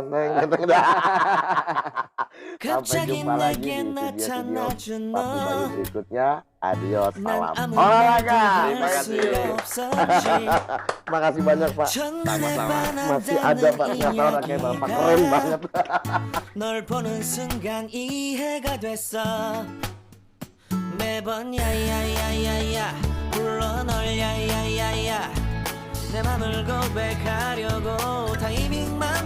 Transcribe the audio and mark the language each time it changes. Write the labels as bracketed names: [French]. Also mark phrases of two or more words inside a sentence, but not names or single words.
[Indonesian] Sampai jumpa lagi di video-video Pak Bayu berikutnya. Adios, salam olahraga. Terima kasih. Makasih banyak Pak. Sama-sama. Masih ada Pak, ternyata orang kayak Bapak keren banget. [Korean] 널 보는 순간 이해가 됐어 매번 야야야야야 불러 널 야야야야 내 맘을 고백하려고 타이밍